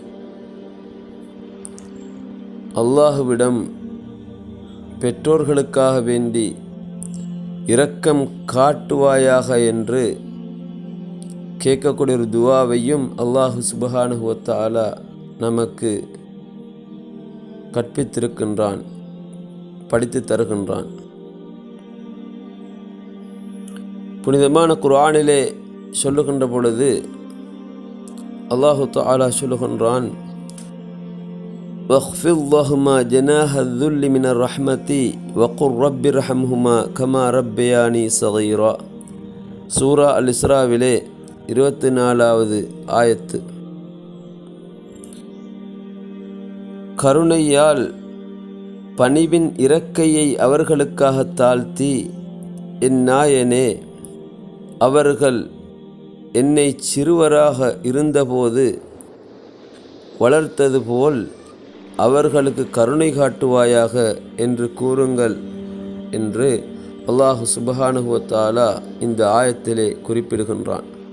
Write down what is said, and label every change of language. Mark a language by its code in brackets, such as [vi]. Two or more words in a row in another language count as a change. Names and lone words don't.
[ta] அல்லாஹுவிடம் பெற்றோர்களுக்காக வேண்டி இரக்கம் காட்டுவாயாக என்று கேட்கக்கூடிய ஒரு துவாவையும் [ar] الله سبحانه وتعالى [ta] நமக்கு கற்பித்திருக்கின்றான், படித்து தருகின்றான். புனிதமான குர்ஆனிலே சொல்லுகின்ற பொழுது [ar] الله تعالى [ta] சொல்லுகின்றான், [ar] وَاخْفِضْ لَهُمَا جَنَاحَ الذُّلِّ مِنَ الرَّحْمَةِ وَقُلْ رَبِّ ارْحَمْهُمَا كَمَا رَبَّيَانِي صَغِيرًا. [ta] சூரா அல் இஸ்ராவிலே 24வது ஆயத்து. கருணையால் பணிவின் இறக்கையை அவர்களுக்காக தாழ்த்தி, என் நாயனே, அவர்கள் என்னை சிறுவராக இருந்தபோது வளர்த்தது போல் அவர்களுக்கு கருணை காட்டுவாயாக என்று கூறுங்கள் என்று [ar] الله سبحانه وتعالى [ta] இந்த ஆயத்திலே குறிப்பிடுகின்றான்.